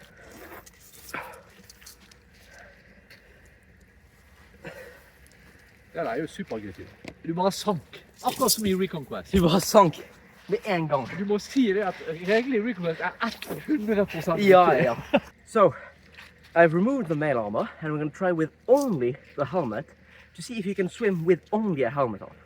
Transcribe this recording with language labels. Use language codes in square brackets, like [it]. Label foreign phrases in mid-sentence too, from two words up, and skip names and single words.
[no] Det er jo supergutt. Du bare sank. Akkurat som i Reconquest. Du bare sank med en gang. Du må si det at reglene i Reconquest er 100% [en] Yeah. So, I've removed the male armor and we're going to try with only the helmet to see if you can swim with only a helmet on.